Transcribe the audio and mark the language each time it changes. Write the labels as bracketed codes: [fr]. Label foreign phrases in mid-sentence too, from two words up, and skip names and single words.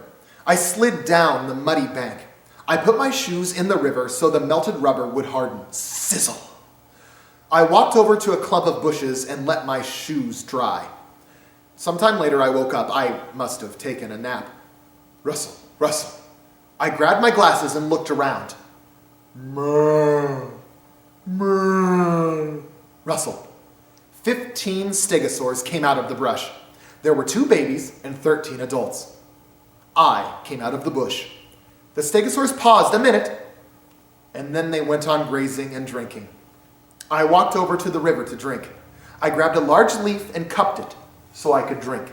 [en] I slid down the muddy bank. I put my shoes in the river so the melted rubber would harden. Sizzle! I walked over to a clump of bushes and let my shoes dry. Sometime later I woke up. I must have taken a nap. Rustle, rustle. I grabbed my glasses and looked around. Moo, moo. Rustle. 15 stegosaurs came out of the brush. There were 2 babies and 13 adults. I came out of the bush. The stegosaurs paused a minute, and then they went on grazing and drinking. I walked over to the river to drink. I grabbed a large leaf and cupped it so I could drink.